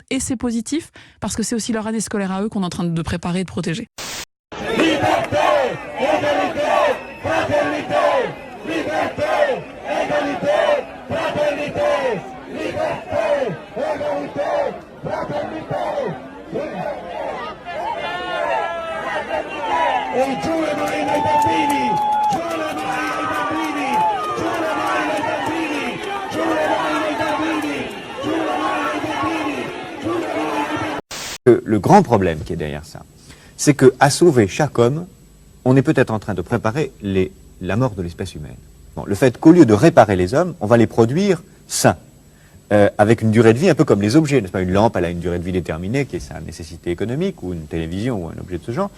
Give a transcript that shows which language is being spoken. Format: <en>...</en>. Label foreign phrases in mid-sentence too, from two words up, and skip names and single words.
<fr>Et c'est positif parce que c'est aussi leur année scolaire à eux qu'on est en train de préparer et de protéger. Liberté, égalité, fraternité. Liberté, égalité, fraternité. Liberté, égalité, fraternité.</fr> <it>E giù le mani ai bambini, giù le mani ai bambini, giù le mani ai bambini, giù le mani ai bambini, giù le mani ai bambini, giù le mani ai bambini.</it> <fr>Le grand problème qui est derrière ça, c'est qu'à sauver chaque homme, on est peut-être en train de préparer la mort de l'espèce humaine. Bon, le fait qu'au lieu de réparer les hommes, on va les produire sains, avec une durée de vie un peu comme les objets, n'est-ce pas ? Une lampe, elle a une durée de vie déterminée, qui est sa nécessité économique, ou une télévision, ou un objet de ce genre.</fr>